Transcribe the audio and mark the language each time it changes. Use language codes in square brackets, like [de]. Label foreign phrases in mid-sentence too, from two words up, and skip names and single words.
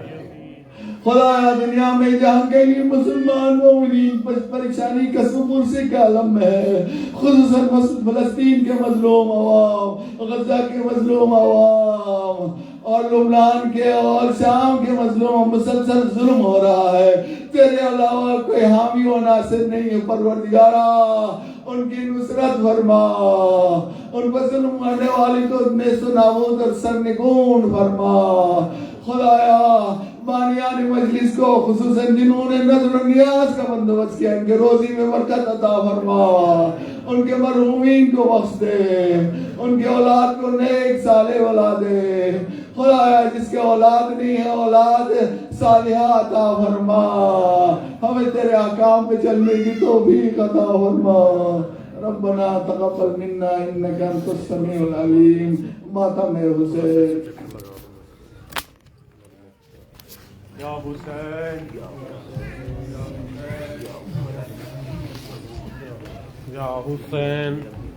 [ur] خدایا دنیا میں جہاں کے لیے مسلمان مومنین پریشانی قصب و پرسی کا عالم ہے خصوصاً فلسطین کے مظلوم عوام غزہ کے مظلوم عوام اور لبنان کے اور شام کے مظلوم مسلسل ظلم ہو رہا ہے. تیرے علاوہ کوئی حامی و ناصر نہیں ہے. پروردگارا ان کی نصرت فرما. ان پر ظلم کرنے والی کو نیست و نابود اور سرنگون فرما. خدایا بانیان مجلس کو خصوصاً جنہوں نے نظر و نیاز کا بندوبست کیا ان کے روزی میں برکت عطا فرما. ان کے مرحومین کو بخش دے. ان کے اولاد کو نیک صالح اولاد دے. خدایا جس کے اولاد نہیں ہے اولاد صالحہ عطا فرما. ہمیں تیرے احکام پہ چلنے کی توفیق عطا فرما. [ar] ربنا تقبل منا انك انت السميع العليم. [ur] ماتم حسین یا حسین یا حسین